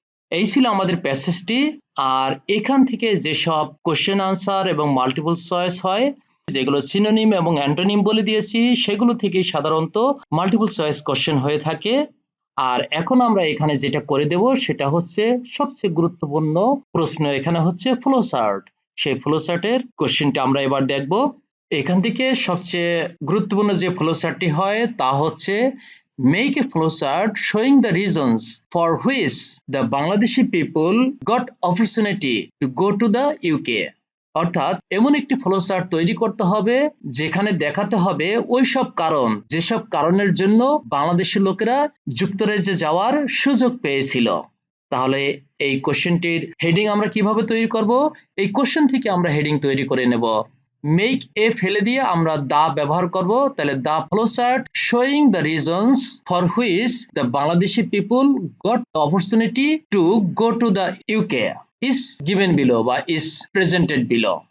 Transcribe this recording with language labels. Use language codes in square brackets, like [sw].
[bn] এই ছিল আমাদের প্যাসেজটি। আর এখান থেকে যেসব কোশ্চেন আনসার এবং মাল্টিপল চয়েস হয়, যেগুলো সিনোনিম এবং অ্যান্টোনিম বলে দিয়েছি, সেগুলো থেকে সাধারণত মাল্টিপল চয়েস কোশ্চেন হয়ে থাকে। আর এখন আমরা এখানে যেটা করে দেব সেটা হচ্ছে সবচেয়ে গুরুত্বপূর্ণ প্রশ্ন, এখানে হচ্ছে ফ্লোচার্ট। সেই ফ্লোচার্টের কোশ্চেনটা আমরা এবার দেখব। এখান থেকে সবচেয়ে গুরুত্বপূর্ণ যে ফ্লোচার্টটি হয় তা হচ্ছে [en] make a flowchart showing the reasons for which the Bangladeshi people got opportunity to go to the UK। [bn] অর্থাৎ এমন একটি ফ্লোচার্ট তৈরি করতে হবে যেখানে দেখাতে হবে ওই সব কারণ, যেসব কারণের জন্য বাংলাদেশের লোকেরা যুক্তরাজ্যে যাওয়ার সুযোগ পেয়েছিল। তাহলে এই কোশ্চেনটির হেডিং আমরা কিভাবে তৈরি করব? এই কোশ্চেন থেকে আমরা হেডিং তৈরি করে নেব। [en] make a [bn] ফেলে দিয়ে আমরা [en] the [bn] ব্যবহার করব, তাহলে [en] The flowchart showing the reasons for which the Bangladeshi people got the opportunity to go to the UK is given below বা is presented below।